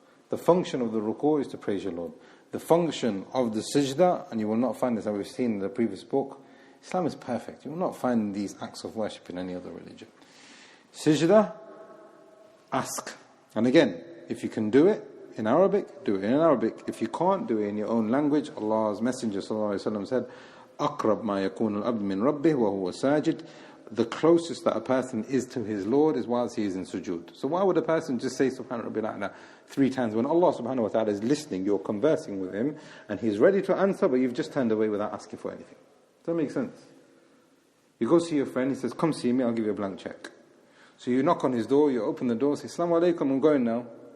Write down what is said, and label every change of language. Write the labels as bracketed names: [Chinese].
[English] The function of the ruku' is to praise your Lord. The function of the sajda, and you will not find this, as we've seen in the previous book, Islam is perfect. You will not find these acts of worship in any other religion. Sajda, ask. And again, if you can do it in Arabic, do it in Arabic. If you can't, do it in your own language. Allah's Messenger ﷺ said, [Arabic] أَقْرَبْ مَا يَكُونُ الْأَبْدُ مِنْ رَبِّهِ وَهُوَ سَاجِدٌ. [English] The closest that a person is to his Lord is whilst he is in sujood. So why would a person just say Subhana Rabbil A'la 3 times when Allah subhanahu wa ta'ala is listening, you're conversing with Him, and He's ready to answer, but you've just turned away without asking for anything? Does that make sense? You go see your friend, he says, come see me, I'll give you a blank check. So you knock on his door, you open the door, say, Assalamu alaikum, I'm going now.